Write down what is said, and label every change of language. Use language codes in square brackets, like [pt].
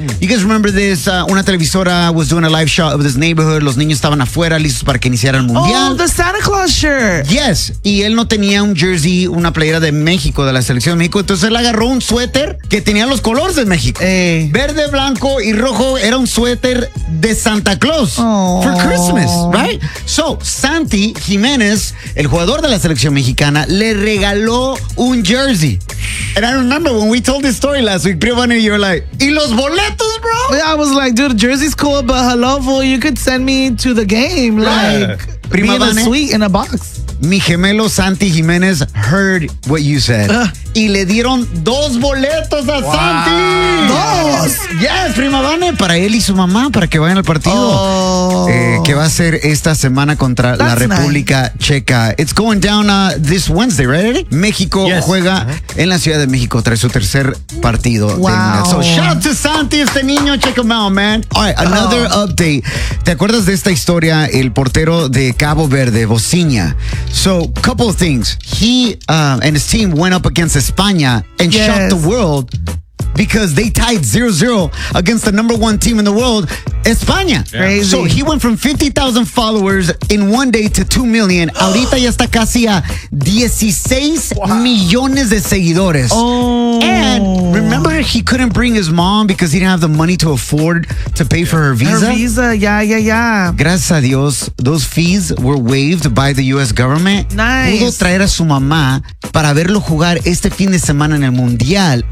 [en] You guys remember this, [es] una televisora [en] was doing a live shot of this neighborhood. [es] Los niños estaban afuera listos para que iniciara el mundial. [en] Oh, the Santa Claus shirt. [es] Yes, y él no tenía un jersey, una playera de México, de la selección de México. Entonces él agarró un suéter que tenía los colores de México. Verde, blanco y rojo, era un suéter de Santa Claus. [en] For Christmas, right? So, [es] Santi Jiménez, el jugador de la selección mexicana, le regaló un jersey. [en] And I remember when we told this story last week, Priyavani, you were like, [es] ¿y los boletos, [en] bro? Yeah, I was like, dude, jersey's cool, but hello, fool, you could send me to the game, like, Prima be in a suite in a box. [es] Mi gemelo [en] Santi Jiménez heard what you said. [es] Y le dieron dos boletos a Santi. Yes, Prima Vane, para él y su mamá, para que vayan al partido. Que va a ser esta semana contra la República Checa. [en] It's going down this Wednesday, right? [es] México juega en la Ciudad de México, trae su tercer partido. [en] So, shout out to Santi, [es] este niño, [en] check him out, man. All right, another update. [es] ¿Te acuerdas de esta historia? El portero de Cabo Verde, Bocinha. [en] So, couple of things. He and his team went up against España and shocked the world because they tied 0-0 against the number one team in the world, España. Crazy. So he went from 50,000 followers in one day to 2 million. [es] Ahorita ya está casi a 16 millones de seguidores. [en] And remember he couldn't bring his mom because he didn't have the money to afford to pay for her visa? Her visa, yeah. [es] Gracias a Dios, [en] those fees were waived by the U.S. government. Nice. [es] Pudo traer a su mamá para verlo jugar este fin de semana en el Mundial.